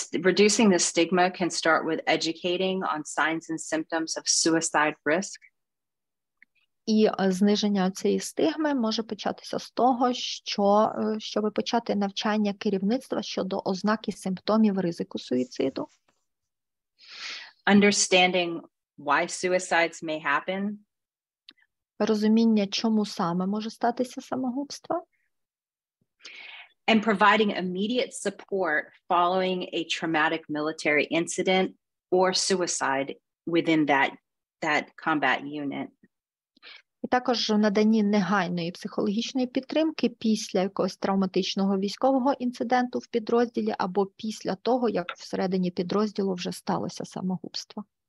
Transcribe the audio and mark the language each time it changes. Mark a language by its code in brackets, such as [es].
[en] Reducing the stigma can start with educating on signs and symptoms of suicide risk. [uk] І зниження цієї стигми може початися з того, щоб почати навчання керівництва щодо ознак і симптомів ризику суїциду. [en] Understanding why suicides may happen. [uk] Розуміння, чому саме може статися самогубство. [en] And providing immediate support following a traumatic military incident or suicide within that combat unit. [uk] І також в наданні негайної психологічної підтримки після якогось травматичного військового інциденту в підрозділі або після того, як всередині підрозділу вже сталося самогубство.